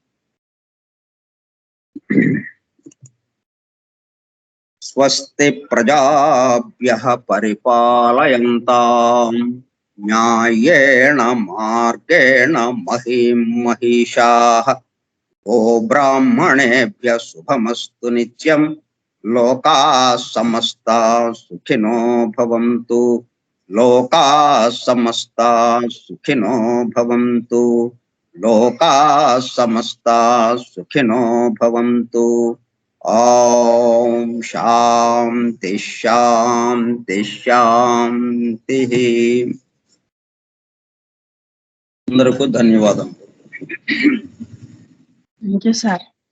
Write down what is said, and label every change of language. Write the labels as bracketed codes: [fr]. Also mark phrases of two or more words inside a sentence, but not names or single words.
[sa] स्वस्ति प्रजाभ्यः परिपालयन्तां न्यायेण मार्गेण महीं महिषाः ओ ब्राह्मणेभ्यः शुभमस्तु नित्यं लोकाः समस्ताः सुखिनो भवन्तु लोकाः समस्ताः सुखिनो भवन्तु लोकाः समस्ताः सुखिनो भवन्तु. ओं शान्ति शान्ति शान्ति. [te] అందరికీ ధన్యవాదం. [en] thank you sir.